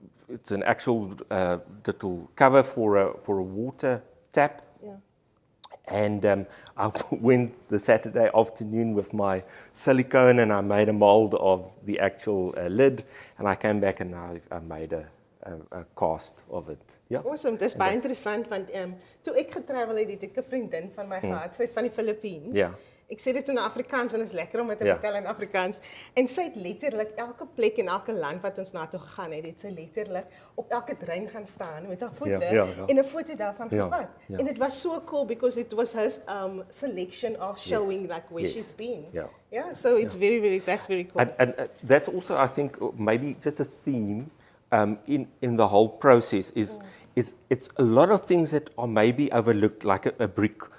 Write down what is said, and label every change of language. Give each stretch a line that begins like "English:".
English: It's an actual little cover for a water tap. And I went the Saturday afternoon with my silicone and I made a mold of the actual lid, and I came back and I made a cast of it. Yeah.
Afrikaans: Awesome, dis baie interessant want toe ek getravel het ek 'n vriendin van my gehad. Sy's van die Philippines. Ja. Ek sê dit toe na Afrikaans want dit is lekker om met te vertel in Afrikaans. En sy het letterlik elke plek en elke land wat ons na toe gegaan het sy letterlik op elke drein gaan staan met haar voete en 'n foto daarvan gevat.
English: En it was so cool because it was her selection of showing like where she's been. Yeah, so it's that's very cool. And that's also, I think, maybe just a theme in the whole process is it's a lot of things that are maybe overlooked, like a brick